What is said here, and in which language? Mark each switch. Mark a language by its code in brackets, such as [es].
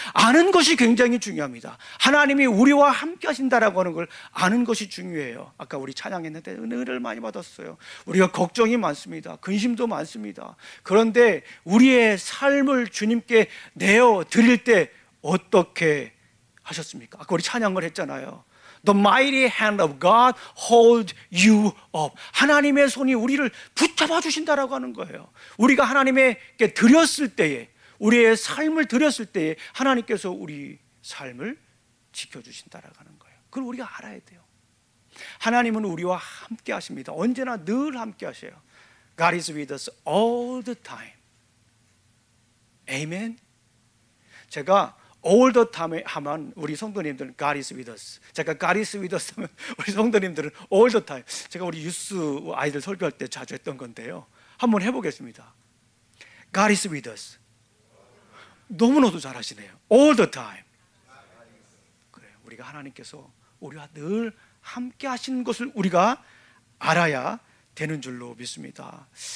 [ko] 아는 것이 굉장히 중요합니다. 하나님이 우리와 함께 하신다라고 하는 걸 아는 것이 중요해요. 아까 우리 찬양했는데 은혜를 많이 받았어요. 우리가 걱정이 많습니다. 근심도 많습니다. 그런데 우리의 삶을 주님께 내어 드릴 때 어떻게 하셨습니까? 아까 우리 찬양을 했잖아요. [en] The mighty hand of God hold you up. [ko] 하나님의 손이 우리를 붙잡아 주신다라고 하는 거예요. 우리가 하나님께 드렸을 때에, 우리의 삶을 드렸을 때에 하나님께서 우리 삶을 지켜주신다라고 하는 거예요. 그걸 우리가 알아야 돼요. 하나님은 우리와 함께 하십니다. 언제나 늘 함께 하셔요. [en] God is with us all the time. Amen. [ko] 제가 [en] all the time [ko] 하면 우리 성도님들은 [en] God is with us. [ko] 제가 [en] God is with us [ko] 하면 우리 성도님들은 [en] all the time. [ko] 제가 우리 유스 아이들 설교할 때 자주 했던 건데요. 한번 해보겠습니다. [en] God is with us. [ko] 너무나도 잘하시네요. [en] all the time. [ko] 그래요. 우리가 하나님께서 우리와 늘 함께 하시는 것을 우리가 알아야 되는 줄로 믿습니다.